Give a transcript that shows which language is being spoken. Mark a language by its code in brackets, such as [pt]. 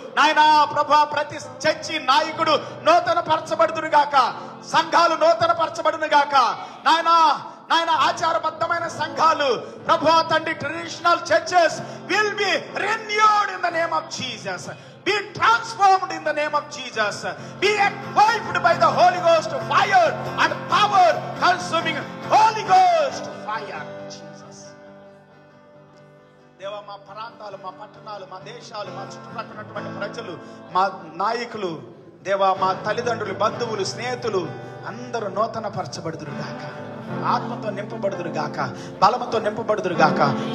[te] నాయనా ప్రభా, ప్రతి చర్చి నాయకుడు నూతన పరచబడుదురు గాక. సంఘాలు నూతన పరచబడును గాక. నాయన ఆచారబద్ధమైన సంఘాలు ప్రభా తండ్రి, [en] Traditional churches will be renewed in the name of Jesus. Be transformed in the name of Jesus. Be equipped by the Holy Ghost fire and power, consuming Holy Ghost fire. Jesus. [te] దేవా, మా ప్రాంతాలు, మా పట్టణాలు, మా దేశాలు, మా చుట్టుపక్కల ప్రజలు, మా నాయకులు, దేవా మా తల్లిదండ్రులు, బంధువులు, స్నేహితులు అందరూ నూతన పరచబడుదురు గాక. ఆత్మతో నింపబడుదురు గాక. బలముతో నింపబడుదురు గాక.